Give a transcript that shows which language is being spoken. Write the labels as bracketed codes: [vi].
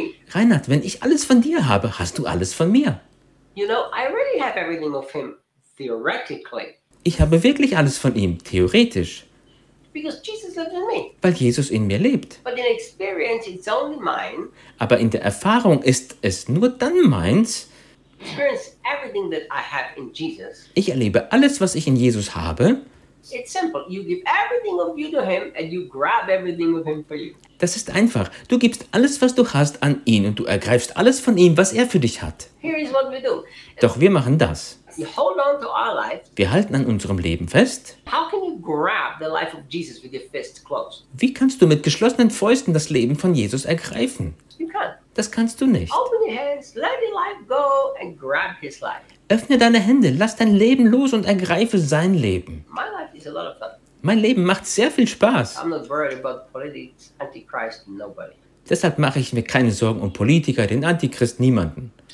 [de] Reinhard, wenn ich alles von dir habe, hast du alles von mir. [en] You know, I really have everything of him, theoretically. [de] Ich habe wirklich alles von ihm, theoretisch. [en] Because Jesus lives in me. [de] Weil Jesus in mir lebt. [en] But in experience, it's only mine. [de] Aber in der Erfahrung ist es nur dann meins. [en] Experience everything that I have in Jesus. [de] Ich erlebe alles, was ich in Jesus habe. [en] It's simple. You give everything of you to him and you grab everything of him for you. [de] Das ist einfach. Du gibst alles, was du hast, an ihn und du ergreifst alles von ihm, was er für dich hat. [en] Here is what we do. [de] Doch wir machen das. [en] We hold on to our life. [de] Wir halten an unserem Leben fest. [en] How can you grab the life of Jesus with your fists closed? [de] Wie kannst du mit geschlossenen Fäusten das Leben von Jesus ergreifen? [en] You can't. [de] Das kannst du nicht. [en] Open your hands, let your life go and grab his life. [de] Öffne deine Hände, lass dein Leben los und ergreife sein Leben. [en] My life is a lot of fun. [de] Mein Leben macht sehr viel Spaß. [en] I'm not worried about politics, Antichrist, nobody. [de] Deshalb mache ich mir keine Sorgen um Politiker, den Antichrist, niemanden.